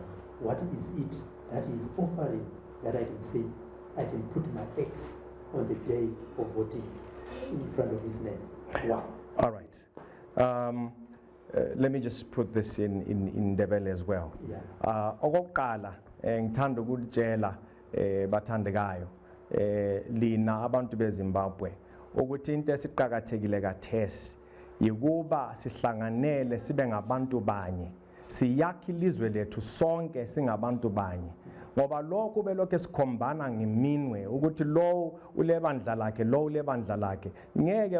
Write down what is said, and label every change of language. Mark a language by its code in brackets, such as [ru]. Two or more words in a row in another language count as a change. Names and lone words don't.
[en] What is it that is offering that I can say, I can put my X on the day of voting in front of his name? Why? All right. Let me just put this in Ndebele as well. Yeah. [nd] Okokuqala ngithanda ukutshela bathandekayo lina abantu beZimbabwe ukuthi into esiqhakathekile kathesi yikuba sihlanganele sibe ngabantu banye siyakha ilizwe lethu sonke singabantu banye ngoba lokho belokho esikhombana ngeminwe ukuthi lo ulebandla lakhe lo ulebandla lakhe ngeke